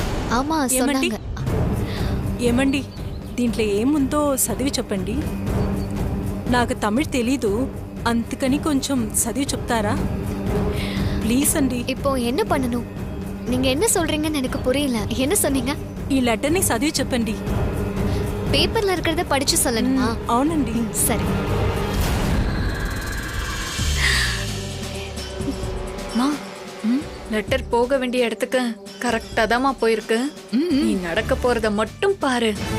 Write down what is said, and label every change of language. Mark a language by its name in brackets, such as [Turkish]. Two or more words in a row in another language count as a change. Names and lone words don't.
[Tamil] ஆமா சொன்னாங்க [Telugu] ఏమండి దీంట్లో ఏముందో చదివి చెప్పండి. నాకు తమిళ్ తెలీదు, అందుకని కొంచెం చదివి చెప్తారా ప్లీజ్ అండి. [Tamil] இப்போ என்ன பண்ணனும்? நீங்க என்ன சொல்றீங்கன்னு எனக்கு புரியல. என்ன சொன்னீங்க? [Telugu] ఈ లెటర్ని చదివి చెప్పండి. [Tamil] பேப்பர்ல இருக்கிறத படிச்சு சொல்லணுமா? [Telugu] అవునండి. [Tamil] சரி. மா லெட்டர் போக வேண்டிய இடத்துக்கு கரெக்டா தான்மா போயிருக்கு. நீ நடக்க போறத மட்டும் பாரு.